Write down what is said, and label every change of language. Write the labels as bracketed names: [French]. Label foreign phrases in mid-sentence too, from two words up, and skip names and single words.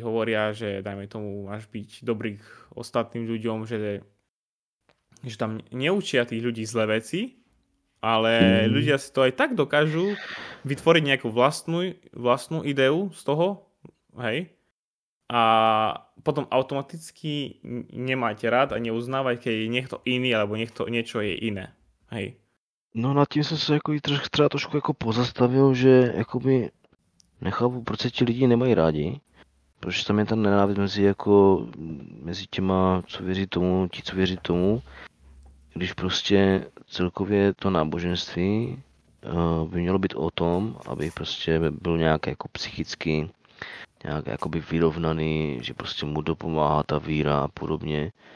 [Slovak] hovoria, že dajme tomu, máš byť dobrý k ostatným ľuďom, že tam neučia tých ľudí zlé veci, ale ľudia si to aj tak dokážu vytvoriť nejakú vlastnú ideu z toho, hej, a potom automaticky nemáte rád a neuznávat, keď je niekto iný alebo niečo je iné. Hej. [Czech] No nad tím jsem se jako třeba trošku jako pozastavil, že jakoby nechápu, proč se ti lidi nemají rádi. Proč tam je ta nenávist mezi těma, co věří tomu, ti, co věří tomu. Když prostě celkově to náboženství by mělo být o tom, aby prostě byl nějak jako psychicky nějak jakoby vyrovnaný, že prostě mu dopomáhá ta víra a podobně.